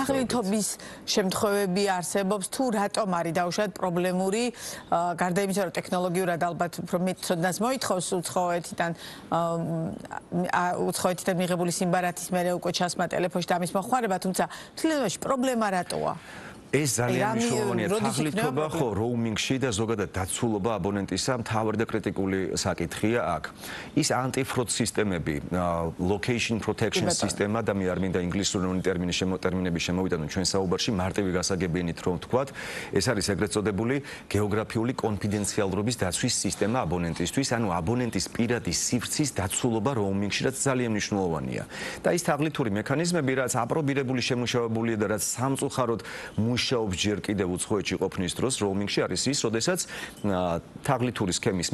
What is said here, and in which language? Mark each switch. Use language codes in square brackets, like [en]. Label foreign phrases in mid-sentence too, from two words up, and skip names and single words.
[ka] თაღლითობის შემთხვევები არსებობს თუ რატომ არის დაუშვათ პრობლემური, გარდა იმისა, რომ ტექნოლოგიურად ალბათ უფრო მეტ ცოდნას მოითხოვს უცხოეთიდან მიღებული სიმბარათის მერე უკვე ჩასმა ტელეფონში და ამის მოხმარება, თუმცა თლიანობაში პრობლემა რატოა? ეს ძალიან მნიშვნელოვანია. თაღლითობა ხო roaming-ში და ზოგადად დაცულობა აბონენტისა მთავარი და კრიტიკული საკითხია აქ. ის anti-fraud სისტემები, [en] location protection [ka] სისტემა და მე არ მინდა ინგლისური ტერმინები შემოვიტანო ჩვენ საუბარში, მარტივი გასაგებიენით რომ ვთქვათ, ეს არის ეგრეთ წოდებული გეოგრაფიული კონფიდენციალურობის დაცვის სისტემა აბონენტისთვის, ანუ აბონენტის პირადი სივრცის დაცულობა roaming-ში, რაც ძალიან მნიშვნელოვანია. და ის თაღლითური მექანიზმები, რაც აპრობირებული შემუშავებულია და რაც სამწუხაროდ მუშაობს ჯერ კიდევ უცხოეთში ყოფნის დროს roaming-ში არის ის, როდესაც თაღლითური სქემის